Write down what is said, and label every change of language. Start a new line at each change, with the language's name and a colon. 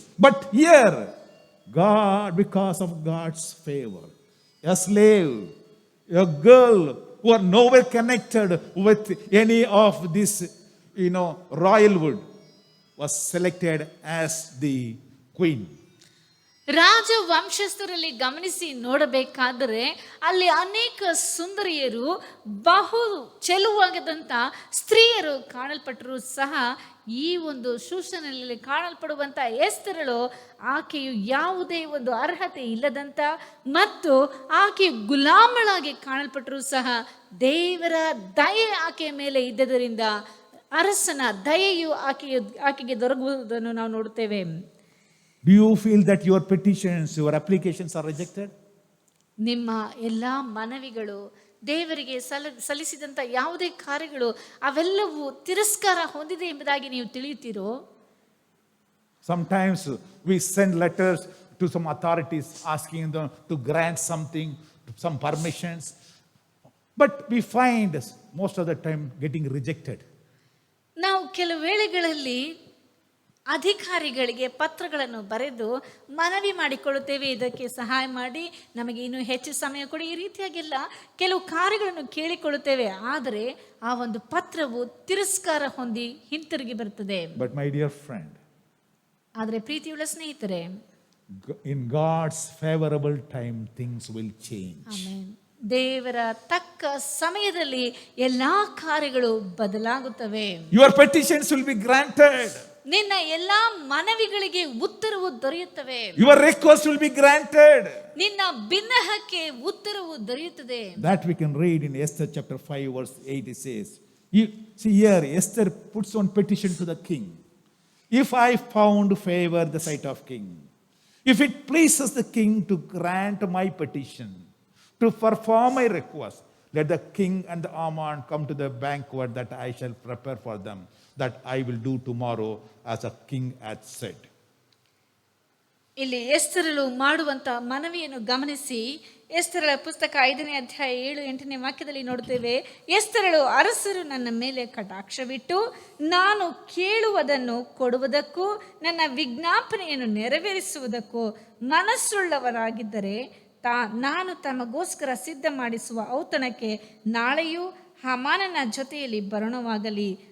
English: But here, God, because of God's favor, a slave, a girl who are nowhere connected with any of this, royalwood, was selected as the queen.
Kannada: ರಾಜ ವಂಶಸ್ಥರಲ್ಲಿ ಗಮನಿಸಿ ನೋಡಬೇಕಾದರೆ ಅಲ್ಲಿ ಅನೇಕ ಸುಂದರಿಯರು, ಬಹು ಚೆಲುವಾಗದಂಥ ಸ್ತ್ರೀಯರು ಕಾಣಲ್ಪಟ್ಟರು ಸಹ ಈ ಒಂದು ಶೂಷನಲ್ಲಿ ಕಾಣಲ್ಪಡುವಂಥ ಎಸ್ತರಳು ಆಕೆಯು ಯಾವುದೇ ಒಂದು ಅರ್ಹತೆ ಇಲ್ಲದಂಥ ಮತ್ತು ಆಕೆಯು ಗುಲಾಮಳಾಗಿ ಕಾಣಲ್ಪಟ್ಟರು ಸಹ ದೇವರ ದಯೆ ಆಕೆಯ ಮೇಲೆ ಇದ್ದದರಿಂದ ಅರಸನ ದಯೆಯು ಆಕೆಗೆ ದೊರಕುವುದನ್ನು ನಾವು ನೋಡುತ್ತೇವೆ.
English: Do you feel that your petitions, your applications are rejected?
Kannada: ನಿಮ್ಮ ಎಲ್ಲ ಮನವಿಗಳು, ದೇವರಿಗೆ ಸಲ್ಲಿಸಿದಂಥ ಯಾವುದೇ ಕಾರ್ಯಗಳು ಅವೆಲ್ಲವೂ ತಿರಸ್ಕಾರ ಹೊಂದಿದೆ ಎಂಬುದಾಗಿ ನೀವು ತಿಳಿಯುತ್ತೀರೋ?
English: Sometimes we send letters to some authorities asking them to grant something, some permissions, but we find most of the time getting rejected.
Kannada: ನಾವು ಕೆಲವು ವೇಳೆಗಳಲ್ಲಿ ಅಧಿಕಾರಿಗಳಿಗೆ ಪತ್ರಗಳನ್ನು ಬರೆದು ಮನವಿ ಮಾಡಿಕೊಳ್ಳುತ್ತೇವೆ, ಇದಕ್ಕೆ ಸಹಾಯ ಮಾಡಿ, ನಮಗೆ ಇನ್ನೂ ಹೆಚ್ಚು ಸಮಯ ಕೊಡಿ, ಈ ರೀತಿಯಾಗೆಲ್ಲ ಕೆಲವು ಕಾರ್ಯಗಳನ್ನು ಕೇಳಿಕೊಳ್ಳುತ್ತೇವೆ. ಆದರೆ ಆ ಒಂದು ಪತ್ರವು ತಿರಸ್ಕಾರ ಹೊಂದಿ ಹಿಂತಿರುಗಿ ಬರುತ್ತದೆ.
English: But my dear friend,
Kannada: ಆದರೆ ಪ್ರೀತಿಯುಳ್ಳ ಸ್ನೇಹಿತರೆ,
English: in God's favorable time things will change.
Kannada: Amen. ದೇವರ ತಕ್ಕ ಸಮಯದಲ್ಲಿ ಎಲ್ಲಾ ಕಾರ್ಯಗಳು ಬದಲಾಗುತ್ತವೆ.
English: Your petitions will be granted.
Kannada: ನಿನ್ನ ಎಲ್ಲಾ ಮನವಿಗಳಿಗೆ ಉತ್ತರವು ದೊರೆಯುತ್ತವೆ.
English: Your request will be granted.
Kannada: ನಿನ್ನ ಬಿನ್ನಹಕ್ಕೆ ಉತ್ತರವು ದೊರೆಯುತ್ತದೆ.
English: That we can read in Esther chapter 5 verse 8. It says, see here, Esther puts one petition to the king. If I found favor in the sight of king, if it pleases the king to grant my petition, to perform my request, let the king and the Haman come to the banquet that I shall prepare for them, that I will do tomorrow as a king hath said.
Kannada: ಇಲ್ಲಿ ಎಸ್ತರಳು ಮಾಡುವಂತ ಮನವಿಯನ್ನು ಗಮನಿಸಿ, ಎಸ್ತರಳ ಪುಸ್ತಕ 5ನೇ ಅಧ್ಯಾಯ 7-8ನೇ ವಾಕ್ಯದಲ್ಲಿ ನೋಡುತ್ತೇವೆ. ಎಸ್ತರಳು, ಅರಸರು ನನ್ನ ಮೇಲೆ ಕಟಾಕ್ಷವಿಟ್ಟು ನಾನು ಕೇಳುವುದನ್ನು ಕೊಡುವುದಕ್ಕೂ ನನ್ನ ವಿಜ್ಞಾಪನೆಯನ್ನು ನೆರವೇರಿಸುವುದಕ್ಕೂ ಮನಸ್ಸುಳ್ಳವರಾಗಿದ್ದರೆ ನಾನು ತಮಗೋಸ್ಕರ ಸಿದ್ಧ ಮಾಡಿಸುವ ಔತಣಕ್ಕೆ ನಾಳೆಯೂ ಹಾಮಾನನ ಜೊತೆಯಲ್ಲಿ ಬರೋಣವಾಗಲಿ.